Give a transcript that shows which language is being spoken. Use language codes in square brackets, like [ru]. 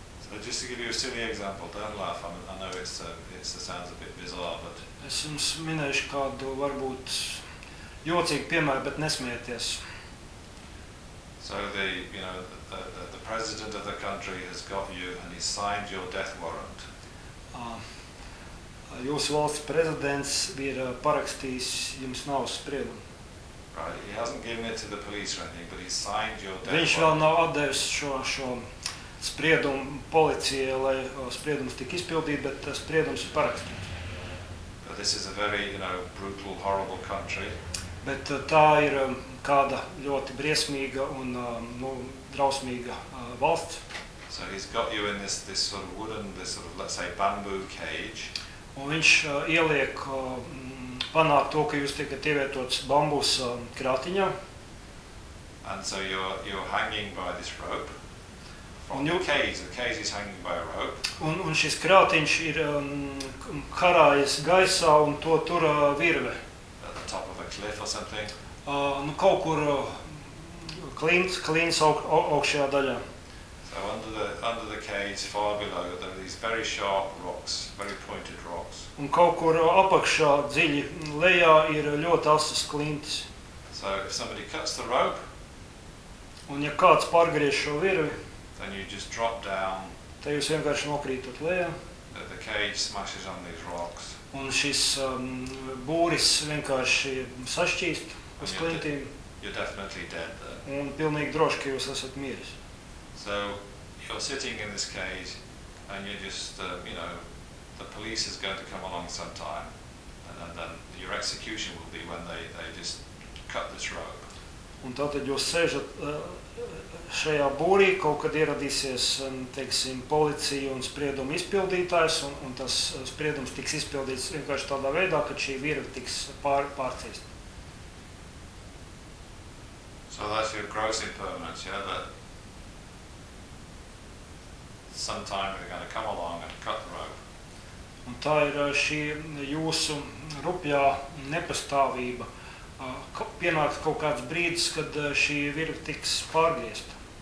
[en] But just to give you a silly example, don't laugh. I know it's sounds a bit bizarre, but. [lv] Es jums minēšu kādu varbūt jocīgu piemēru, bet nesmieties. [en] So the, you know, the president of the country has got you and he signed your death warrant. [lv] Jūsu valsts prezidents ir parakstījis jums nāves spriedumu. [en] Right, he hasn't given it to the police or anything, but he signed your death warrant. [lv] Viņš vēl nav atdevis šo spriedumu policijai, lai spriedums tika izpildīts, bet spriedums ir parakstīts. [en] But this is a very, you know, brutal, horrible country. [lv] Bet tā ir kāda ļoti briesmīga un drausmīga valsts. [en] So he's got you in this sort of wooden, this sort of, let's say, bamboo cage. [lv] Un viņš ieliek panākt to, ka jūs tiekat ievietots bambus krātiņā. [en] And so you're hanging by this rope. From the cage, is hanging by a rope. [lv] Un šis krātiņš ir karājas gaisā un to tur virve. [en] At the top of a cliff or something. [lv] Nu kaut kur klints augšējā daļā. [en] So under the cage, far below, there are these very sharp rocks, very pointed rocks. [lv] Un kaut kur apakšā dziļi lejā ir ļoti asas klints. [en] So if somebody cuts the rope, [lv] un ja kāds pārgriež šo virvi, [en] then you just drop down. [lv] Tad jūs vienkārši nokrītot lejā. [en] The cage smashes on these rocks. [lv] Un šis būris vienkārši sašķīst uz klintīm. [en] You're definitely dead then. [lv] Un pilnīgi droši, ka jūs esat miris. [en] So you're sitting in this cage and you're just, you know, the police is going to come along sometime and then your execution will be when they just cut this rope. [lv] Un tātad jūs sēžat šajā būrī, kaut kad ieradīsies, teiksim, policija un sprieduma izpildītājs, un tas spriedums tiks izpildīts vienkārši tādā veidā, ka šī virve tiks pārciest. [en] So that's your gross impermanence, yeah, that sometime they're going to come along and cut the rope. [lv] Un tā ir šī jūsu rupjā nepastāvība. Pienāks kaut kāds brīdis, kad šī virve tiks pārgriezta.